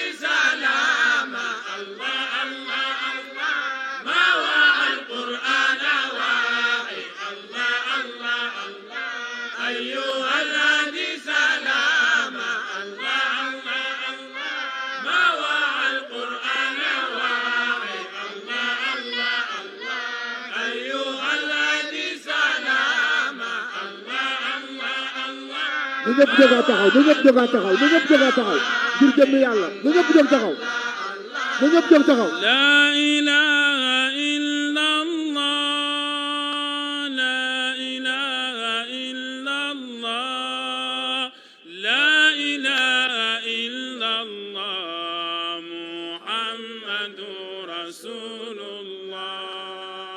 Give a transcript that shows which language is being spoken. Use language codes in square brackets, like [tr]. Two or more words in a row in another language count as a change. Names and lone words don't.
[ar] سلام الله الله الله ما وعى القرآن واعي الله الله الله أيها الهادي سلام الله الله الله ما وعى القرآن واعي الله الله الله أيها الهادي سلام الله الله الله [wo] ñu ñëpp jógaa taxaw ñu ñëpp jógaa taxaw ñu ñëpp jógaa taxaw ngir jëmm yàlla ñu ñëpp jóg taxaw ñu ñëpp jóg taxaw [ar] لا إله إلا الله لا إله إلا الله لا إله إلا الله محمد رسول الله